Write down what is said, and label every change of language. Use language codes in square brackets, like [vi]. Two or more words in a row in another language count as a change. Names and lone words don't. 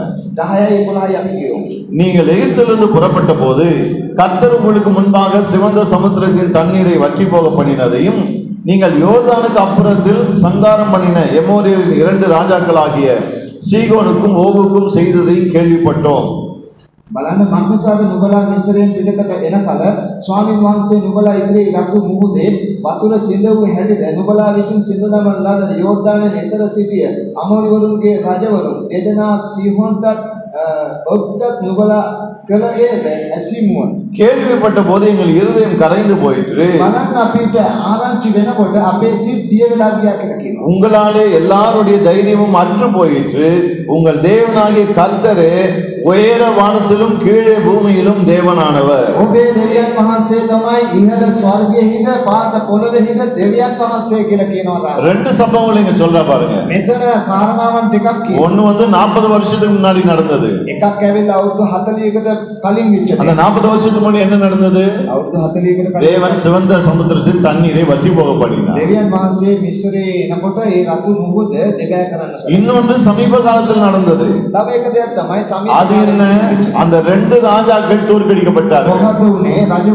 [si] 10-11 අපි කියමු. [ta] நீங்கள் எகிப்திலிருந்து புறப்பட்ட போது கர்த்தர் உங்களுக்கு முன்பாக சிவந்த சமுத்திரத்தின் தண்ணீரை வற்றி போக பண்ணினதையும் நீங்கள் யோர்தானுக்கு அப்புறத்தில் சங்காரம் பண்ணின எமோரியரின் 2 ராஜாக்களாகிய சீகோனுக்கும் ஓகுக்கும் செய்ததையும் கேள்விப்பட்டோம். [si] බලන්න මක්නිසාද නුඹලා මිස්රයෙන් පිටතට එන කල ස්වාමීන් වහන්සේ නුඹලා ඉදිරියේ රතු මුහුදේ වතුර සිඳවු හැටිද නුඹලා විසින් සිඳ දමන ලද යෝර්දානයේ එතර සිටිය අමෝරිවරුන්ගේ රජවරුන් දෙදෙනා සීහෝන්ටත් ඔබ්ටත් නුඹලා කලේද ඇසිමුවන්. [ta] கேள்விப்பட்ட போது எங்கள் இருதயம் கரைந்து போயிற்று. [si] බලන්න අපිට ආරංචි වෙනකොට අපේ සිත් දිය වෙලා ගියා කියලා කියනවා. [ta] உங்களாலே எல்லாருடைய தைரியமும் அற்று போயிற்று. உங்கள் தேவனாகிய கர்த்தரே உயர வானத்திலும் கீழே பூமியிலும் தேவனானவர். [si] ඔබේ දෙවියන් වහන්සේ තමයි ඉහළ ස්වර්ගයේද පාත පොළොවේද දෙවියන් වහන්සේ කියලා කියනවා. [ta] 2 சம்பவங்களை இங்க சொல்றா பாருங்க. [si] මෙතන කාරණාවන් දෙකක් කියනවා. [ta] ஒன்னு வந்து 40 வருஷத்துக்கு முன்னாடி நடந்தது. [si] එකක් ඇවිල්ලා අවුරුදු 40කට කලින් වෙච්ච [ta] அந்த 40 வருஷத்துக்கு முன்னாடி என்ன நடந்தது? [si] අවුරුදු 40කට කලින් [ta] தேவன் சிவந்த சமுத்திரத்தில் தண்ணீரை வற்றி போக பண்ணினார். [si] දෙවියන් වහන්සේ මිස්රේ එනකොට ඒ රතු මුහුද දෙබෑ කරන්න සලස්වා. [ta] இன்னொன்று சமீப காலத்தில் நடந்தது. [si] තව එක දෙයක් තමයි [ta] அது என்ன? அந்த 2 ராஜாக்கள் தோற்கடிக்கப்பட்டார்கள். [si] මොකද උනේ රජ